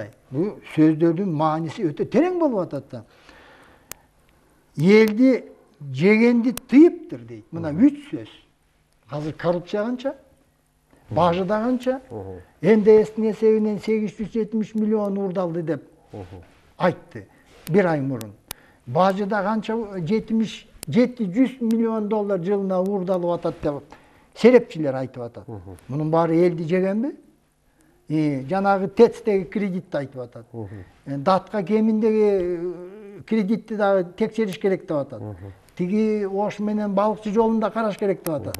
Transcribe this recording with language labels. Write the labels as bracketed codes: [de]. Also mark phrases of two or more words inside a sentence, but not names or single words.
[ky] Бу сөздөрдүн мааниси өтө терең болуп атат да. Eldi жегенди тыйыптыр дейт. Мына 3 сөз. Азыр коррупция канча? Бажы да канча? НДС'тин эсебинен 870 миллион урдалды деп айтты бир ай мурун. Бажыда канча 700 миллион доллар жылына урдалып атат деп серепчилер айтып атат. Мунун баары элди жегенби? Жанагы ТЭЦтеги кредитти айтып атат. Датка кеминдеги кредитти дагы текшериш керек деп атат. Тиги Ош менен балыкчы жолунда караш керек деп атат.